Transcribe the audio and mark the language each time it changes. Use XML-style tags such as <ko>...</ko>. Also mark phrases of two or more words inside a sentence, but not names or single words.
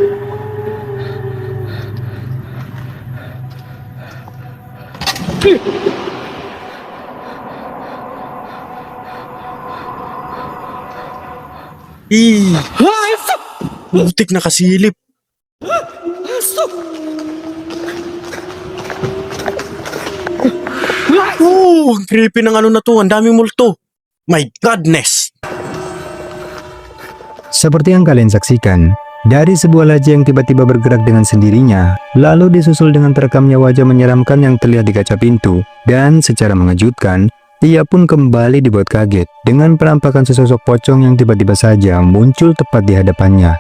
<tl>Ih! Putik na kasilip. Ang creepy ng ano na to. Ang daming multo.</tl> <en>My goodness!</en> <id>Seperti yang kalian saksikan, dari sebuah laci yang tiba-tiba bergerak dengan sendirinya, lalu disusul dengan terekamnya wajah menyeramkan yang terlihat di kaca pintu, dan secara mengejutkan, ia pun kembali dibuat kaget dengan penampakan sesosok pocong yang tiba-tiba saja muncul tepat di hadapannya.</id>